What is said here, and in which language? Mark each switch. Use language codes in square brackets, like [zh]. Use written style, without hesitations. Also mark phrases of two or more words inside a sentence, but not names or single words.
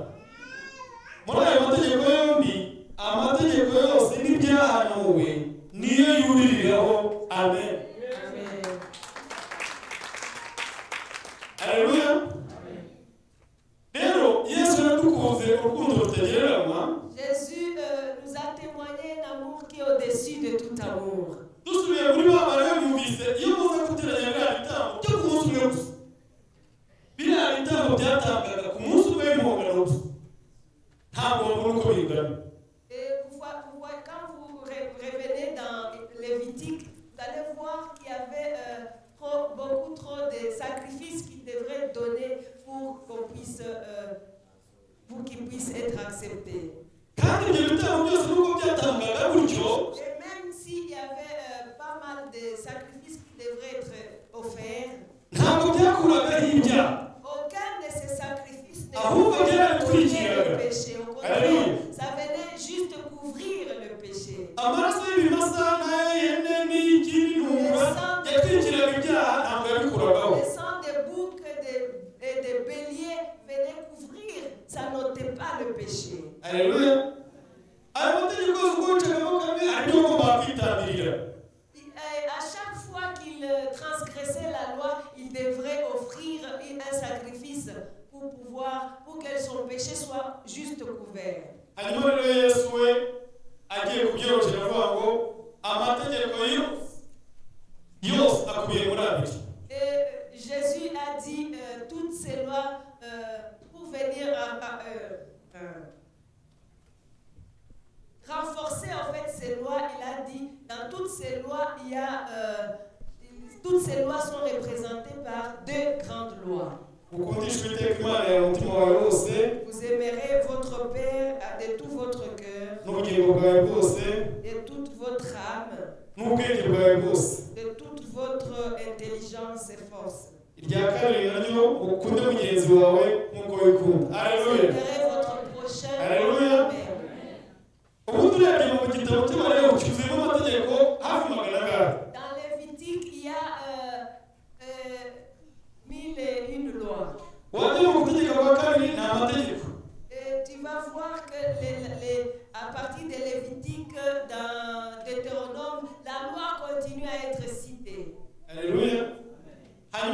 [rw] Muri ayo mategeko yombi, amategeko yose n'ibyahanuwe niyo yuririraho. Amen. Amen. Haleluya. Rero Yesu yadukunze urukundo rutagereranywa. [fr] Jésus nous a témoigné un amour qui est au-dessus de tout amour. [rw] Dusubiye muri babara yumvise iyo muza guteranya biriya bitambo byo ku munsi umwe gusa. Biriya bitambo byatangaga ku munsi umwe w'umuhongano gusa. Ntabwo babona uko bingana. [fr] Et quand vous revenez dans Lévitique, vous allez voir qu'il y avait beaucoup trop de sacrifices qui devraient donner pour qu'ils puissent être acceptés. [rw] Kandi ibyo bitambo byose nubwo byatangaga gutyo, [fr] Et même s'il y avait pas mal de sacrifices qui devraient être offerts, [rw] ntabwo byakuragaho ibyaha. [fr] aucun de ces sacrifices ne [rw] Ahubwo [fr] pouvait [rw] byarabikurikiraga. [fr] couvrir le péché. Au contraire, Alléluia. ça venait juste couvrir le péché. [rw] Amaraso y'ibimasa n'ay'ihene n'iy'ikindi ntumwa yatwikiraga ibyaha, ntabwo yabikuragaho. [fr] Le sang des boucs et des béliers venait couvrir, ça n'ôtait pas le péché. [rw] Haleluya. Ayo mategeko yose uko wicagamo kamwe ari byo ugomba kwitambirira. [fr] À chaque fois qu'il transgressait la loi, il devrait offrir un sacrifice pour que son péché soit juste couvert. [rw] Hanyuma rero Yesu we agiye kubyoroshya avuga ngo amategeko yose akubiye muri abiri. [fr] Et Jésus a dit toutes ces lois pour venir renforcer en fait ces lois. Il a dit dans toutes ces lois, toutes ces lois sont représentées par deux grandes lois. [rw] Ukundisha Uwiteka Imana yawe umutima wawe wose [fr] Vous aimerez votre Père de tout votre cœur, [rw] n'ubugingo bwawe bwose [fr] de toute votre âme, [rw] n'ubwenge bwawe bwose. [fr] de toute votre intelligence et force. [rw] Irya kabiri naryo ukunde mugenzi wawe nk'uko wikunda. Haleluya. [fr] Aimerez votre prochain. Alléluia. Amen. [rw] Ubundi urebye mu gitabo cy'Abalewi cyuzuyemo amategeko hafi 100. [fr] Dans Lévitique, il y a 1001 lois. [rw] Wajya mu gutegeka kwa kabiri ni amategeko. [fr] Et tu vas voir que à partir de Lévitique, dans Deutéronome, la loi continue à être citée. Alléluia.